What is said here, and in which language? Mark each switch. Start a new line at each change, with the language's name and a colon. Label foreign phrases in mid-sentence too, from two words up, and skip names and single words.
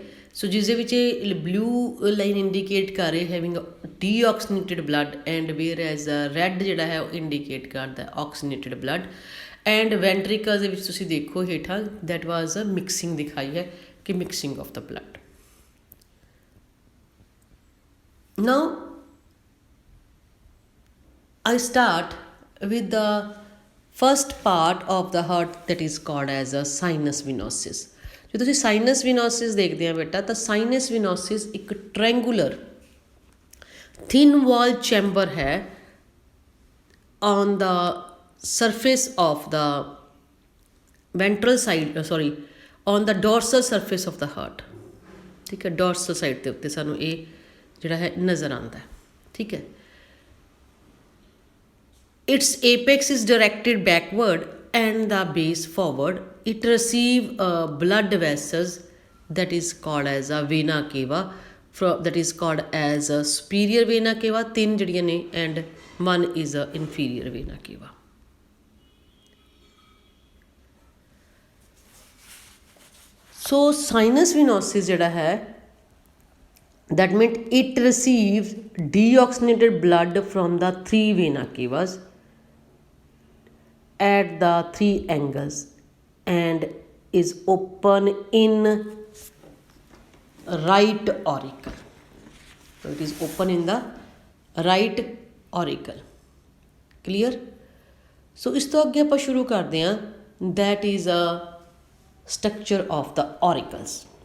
Punjabi: ਸੋ ਜਿਸ ਦੇ ਵਿੱਚ ਇਹ
English: blue line indicate
Punjabi: ਕਰ ਰਹੇ
English: having deoxygenated blood and whereas red
Punjabi: ਜਿਹੜਾ ਹੈ ਉਹ ਇੰਡੀਕੇਟ ਕਰਦਾ
English: oxygenated blood. and ventricle
Punjabi: ਦੇ ਵਿੱਚ ਤੁਸੀਂ ਦੇਖੋ ਹੇਠਾਂ
English: that was a mixing
Punjabi: ਦਿਖਾਈ ਹੈ ਕਿ
English: mixing of the blood. ਨਾਓ I start with the first part of the heart that is called as a sinus venosus.
Punjabi: ਜੇ ਤੁਸੀਂ
English: sinus venosus
Punjabi: ਦੇਖਦੇ ਆ ਬੇਟਾ ਤਾਂ
English: sinus venosus
Punjabi: ਇੱਕ
English: triangular thin wall chamber
Punjabi: ਹੈ
English: on the surface of the ventral side, on the dorsal surface of the heart,
Punjabi: ਠੀਕ ਹੈ।
English: dorsal side
Punjabi: ਦੇ ਉੱਤੇ ਸਾਨੂੰ ਇਹ ਜਿਹੜਾ ਹੈ ਨਜ਼ਰ ਆਉਂਦਾ ਹੈ, ਠੀਕ ਹੈ।
English: Its apex is directed backward and the base forward. It receive blood vessels that is called as a vena cava, that is called as a superior vena cava,
Punjabi: 3 ਜਿਹੜੀਆਂ ਨੇ,
English: and 1 is a inferior vena cava. So sinus venosus
Punjabi: ਜਿਹੜਾ ਹੈ
English: that means it receives deoxygenated blood from the 3 vena cavas at the 3 angles and is open in right auricle. So it is open in the right auricle. Clear?
Punjabi: ਸੋ ਇਸ ਤੋਂ ਅੱਗੇ ਆਪਾਂ ਸ਼ੁਰੂ ਕਰਦੇ ਹਾਂ,
English: that is a structure of the auricles.